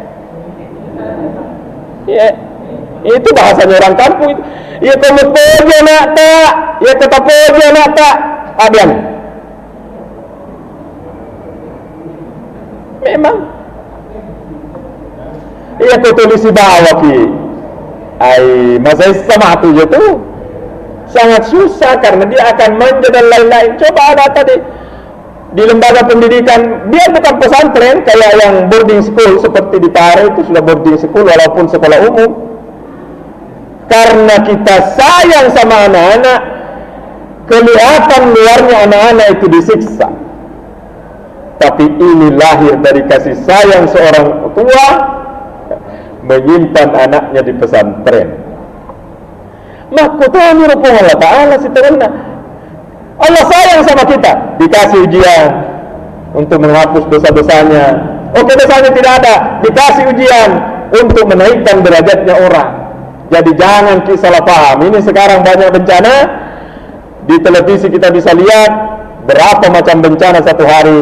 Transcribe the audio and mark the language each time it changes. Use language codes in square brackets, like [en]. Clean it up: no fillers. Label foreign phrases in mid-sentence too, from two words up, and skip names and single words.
[id] Ya, itu bahasanya orang kampung itu. [bug] Ya kamu pojo nak tak, ya kata pojo nak tak abiangi. [id] Memang. Iya tu tulis di bawah ki. Ai masa sama tu je tu. Sangat susah karena dia akan manja dan lain-lain. Coba ada tadi di lembaga pendidikan, dia bukan pesantren kayak yang [en] boarding school [id] seperti di Pare itu sudah [en] boarding school [id] walaupun sekolah umum. Karena kita sayang sama anak-anak, kelihatan luarnya anak-anak itu disiksa. Tapi ini lahir dari kasih sayang seorang tua menyimpan anaknya di pesantren. [bug] Makutani rupung Allah Ta'ala siterena. [id] Allah sayang sama kita, dikasih ujian untuk menghapus dosa-dosanya. Oke, dosanya tidak ada, dikasih ujian untuk menaikkan derajatnya orang. Jadi jangan salah paham. Ini sekarang banyak bencana. Di televisi kita bisa lihat berapa macam bencana satu hari.